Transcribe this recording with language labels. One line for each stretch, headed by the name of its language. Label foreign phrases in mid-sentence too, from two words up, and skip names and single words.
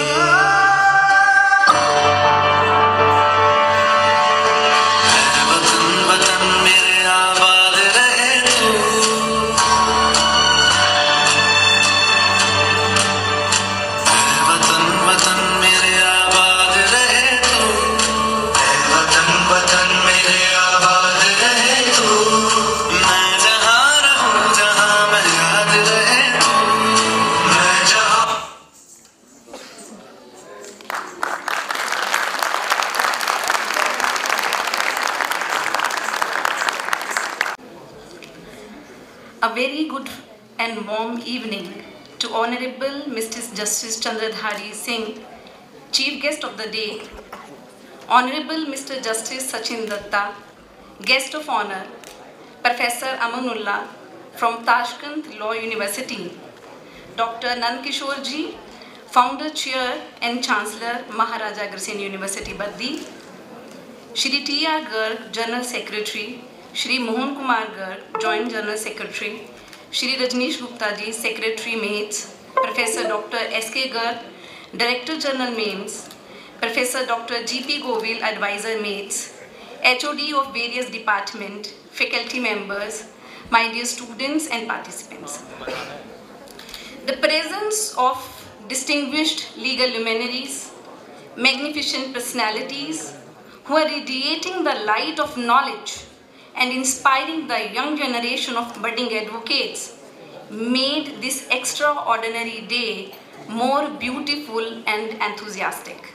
Hindi: वतन वतन मेरे आबाद रहे तू, वतन वतन मेरे आबाद रहे तू, वतन वतन मेरे आबाद रहे तू, मैं जहाँ रहूं जहाँ मैं याद रहे तू, मैं जहाँ।
English: A very good and warm evening to Honorable Mr. Justice Chandradhari Singh, Chief Guest of the Day, Honorable Mr. Justice Sachin Datta, Guest of Honor, Professor Amanullah from Tashkent Law University, Dr. Nandkishore Ji, Founder, Chair and Chancellor, Maharaja Agrawal University, Baddi, Shri T.R. Garg, General Secretary, Shri Mohan Kumar Garg, Joint General Secretary, Shri Rajneesh Gupta Ji, Secretary MAIMS, Professor Dr. S.K. Garg, Director General MAIMS, Professor Dr. G.P. Govil, Advisor MAIMS, HOD of various departments, faculty members, my dear students and participants. The presence of distinguished legal luminaries, magnificent personalities who are radiating the light of knowledge and inspiring the young generation of budding advocates made this extraordinary day more beautiful and enthusiastic.